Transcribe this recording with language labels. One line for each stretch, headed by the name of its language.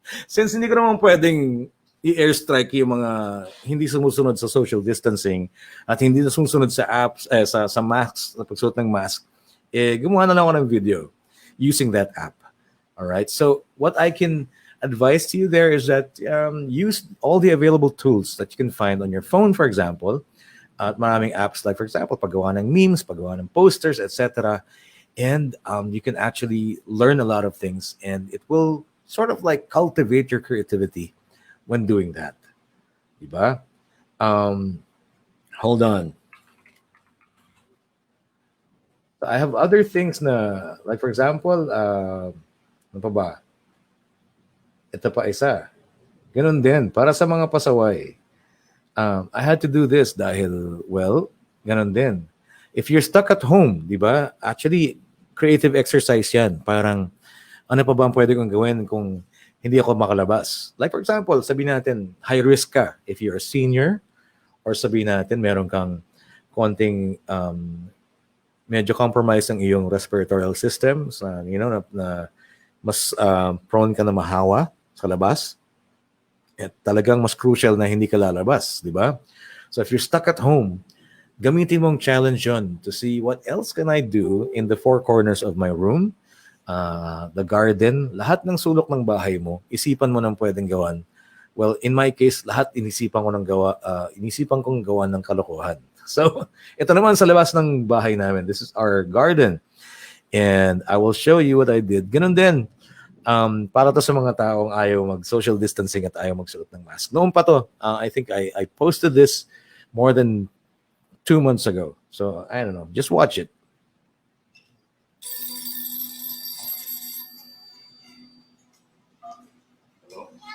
Filipino: Since hindi ko naman pwedeng i-airstrike yung mga hindi sumusunod sa social distancing at hindi sumusunod sa apps, sa masks, sa pagsuot ng mask, gumawa na lang ako ng video using that app.
English: All right. So what I can advise to you there is that use all the available tools that you can find on your phone, for example. At maraming apps like, for example, paggawa ng memes, paggawa ng posters, etc. and you can actually learn a lot of things, and it will sort of like cultivate your creativity when doing that, diba? um Hold on.
Filipino: I have other things na, like for example, ano pa ba, ito pa isa, ganun din para sa mga pasaway.
English: I had to do this dahil, well, ganun din. If you're stuck at home, di ba? Actually, creative exercise yan.
Filipino: Parang, ano pa ba ang pwede kong gawin kung hindi ako makalabas? Like for example, sabihin natin, high risk ka. If you're a senior, or sabihin natin, meron kang konting medyo compromise ang iyong respiratory system, na mas prone ka na mahawa sa labas. At talagang mas crucial na hindi ka lalabas, di ba? So if you're stuck at home, gamitin mong challenge yon to see what else can I do in the four corners of my room, the garden, lahat ng sulok ng bahay mo, isipan mo ng pwedeng gawan. Well, in my case, lahat inisipan kong gawa ng kalokohan. So, ito naman sa labas ng bahay namin.
English: This is our garden. And I will show you what I did.
Filipino: Ganun din. Para to sa mga taong ayaw mag-social distancing at ayaw magsuot ng mask.
English: Noon pa to, I think I posted this more than 2 months ago. So, I don't know. Just watch it. Hello?